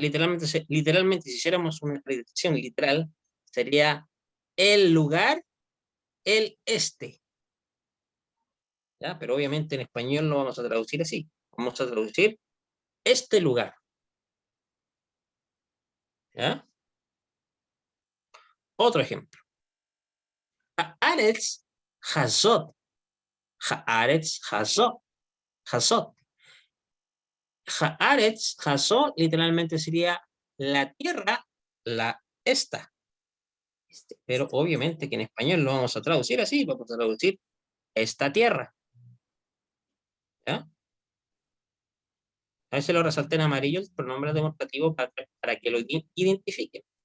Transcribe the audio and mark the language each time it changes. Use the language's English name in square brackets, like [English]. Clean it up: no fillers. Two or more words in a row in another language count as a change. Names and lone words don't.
[Spanish] Literalmente, si hiciéramos una traducción literal, sería el lugar, el este. ¿Ya? Pero obviamente en español no vamos a traducir así. Vamos a traducir este lugar. ¿Ya? Otro ejemplo. [Hebrew] הארץ הזאת. הארץ הזאת. הזאת. הארץ הזאת [Spanish] literalmente sería la tierra, la esta. Pero obviamente que en español lo vamos a traducir así, vamos a traducir esta tierra. ¿Ya? A veces lo resalté en amarillo el pronombre demostrativo para que lo identifiquen.